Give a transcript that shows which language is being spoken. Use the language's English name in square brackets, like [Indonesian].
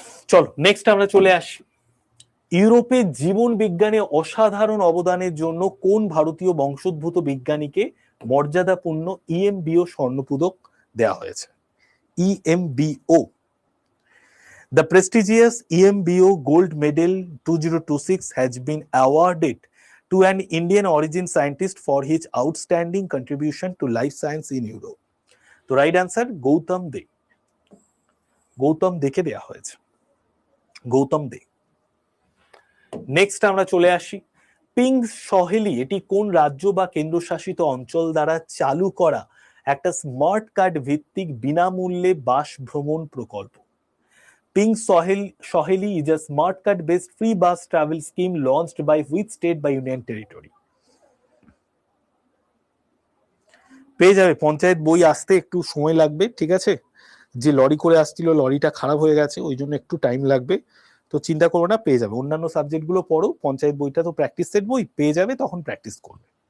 [Bangla] চলো নেক্সট আমরা চলে আসি। ইউরোপে জীবন বিজ্ঞানে অসাধারণ অবদানের জন্য কোন ভারতীয় বংশোদ্ভূত বিজ্ঞানীকে মর্যাদাপূর্ণ ইএমবিও স্বর্ণপদক দেওয়া হয়েছে? ইএমবিও। [English] The prestigious EMBO Gold Medal 2026 has been awarded to an Indian origin scientist for his outstanding contribution to life science in Europe. [Bangla] তো রাইট আনসার গৌতম দে। গৌতম দেকে দেওয়া হয়েছে, গৌতম দে। নেক্সট আমরা চলে আসি। পিঙ্ক সহেলি এটি কোন রাজ্য বা কেন্দ্রশাসিত অঞ্চল দ্বারা চালু করা একটা স্মার্ট কার্ড ভিত্তিক বিনামূল্যে বাস ভ্রমণ প্রকল্প? [English] Pink Soheli is a smart card based free bus travel scheme launched by which state by union territory? [Bangla] পেয়ে যাবে, পঞ্চায়েত বই আসতে একটু সময় লাগবে, ঠিক আছে? যে লরি করে আসছিল লরিটা খারাপ হয়ে গেছে, ওই জন্য একটু টাইম লাগবে, তো চিন্তা করো না, পেয়ে যাবে। অন্যান্য সাবজেক্ট গুলো পড়ো, পঞ্চায়েত বইটা তো প্র্যাকটিস সেট বই, পেয়ে যাবে, তখন প্র্যাকটিস করবে।